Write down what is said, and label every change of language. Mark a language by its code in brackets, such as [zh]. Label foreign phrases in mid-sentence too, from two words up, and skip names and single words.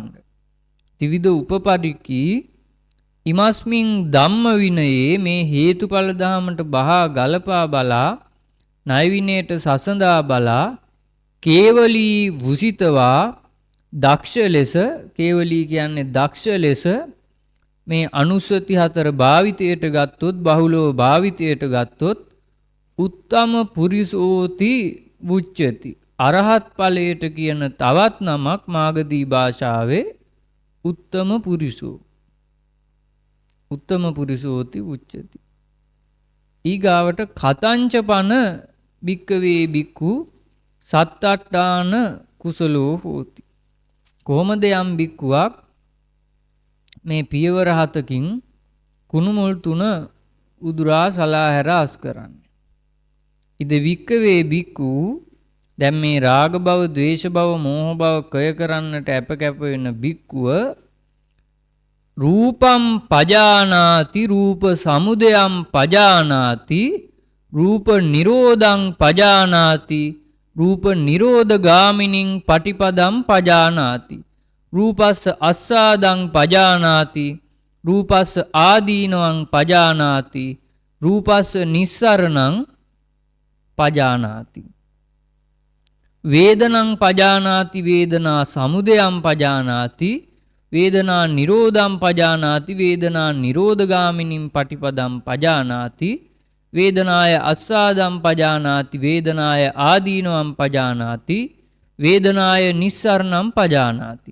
[pi] ත්‍රිවිධ උපපරික්ඛී ඉමස්මින් ධම්ම විනයේ [si] මේ හේතුඵල ධමයට බහා ගලපා බලා ණය විනයට සසඳා බලා [pi] කේවලී වුසිතවා [si] දක්ෂ ලෙස, කේවලී කියන්නේ දක්ෂ ලෙස මේ අනුස්සති 4 භාවිතයට ගත්තොත්, බහුලව භාවිතයට ගත්තොත් [pi] උත්තම පුරිසෝති වුච්චති. [si] අරහත් ඵලයට කියන තවත් නමක් මාගදී භාෂාවේ [pi] උත්තම පුරිසෝ. උත්තම පුරිසෝති වුච්චති. ඊගාවට කතංච පන භික්කවේ භික්ඛු සත්තට්ඨාන කුසලෝ හෝති. [si] කොහොමද යම් භික්ඛුවක් මේ පියවර 7කින් කුණු මුල් 3 උදුරා සලාහැර අස් කරන්නේ? [pi] ඉද වික්කවේ භික්ඛු [si] දැන් මේ රාග භව, ද්වේෂ භව, මෝහ භව කය කරන්නට අප කැප වෙන භික්ඛුව [pi] රූපම් පජානාති, රූප සමුදයම් පජානාති, රූප නිරෝධං පජානාති, රූප නිරෝධ ගාමිනින් පටිපදම් පජානාති, රූපස්ස අස්සාදං පජානාති, රූපස්ස ආදීනවං පජානාති, රූපස්ස නිස්සරණං පජානාති, වේදනං පජානාති, වේදනා සමුදයම් පජානාති, වේදනා නිරෝධං පජානාති, වේදනා නිරෝධගාමිනින් පටිපදම් පජානාති, වේදනාය අස්සාදම් පජානාති, වේදනාය ආදීනවම් පජානාති, වේදනාය නිස්සරණම් පජානාති.